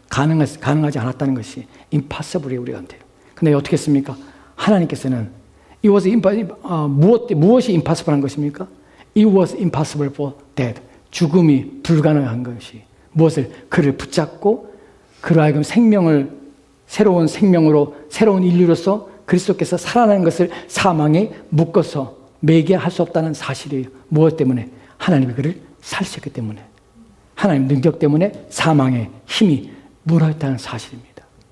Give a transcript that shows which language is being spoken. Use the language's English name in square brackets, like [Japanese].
[Korean] 가능하지 않았다는 것이 impossible이에요. 우리 가운데. 근데 어떻게 했습니까? 하나님께서는 무엇이 impossible한 것입니까? [English] It was impossible for death. [Korean] 죽음이 불가능한 것이 무엇을? 그를 붙잡고 그로 하여금 생명을 새로운 생명으로 새로운 인류로서 그리스도께서 살아나는 것을 사망에 묶어서 매게 할 수 없다는 사실이에요. 무엇 때문에? 하나님이 그를 살리셨기 때문에. 하나님 능력 때문에 사망의 힘이 무너졌다는 사실입니다.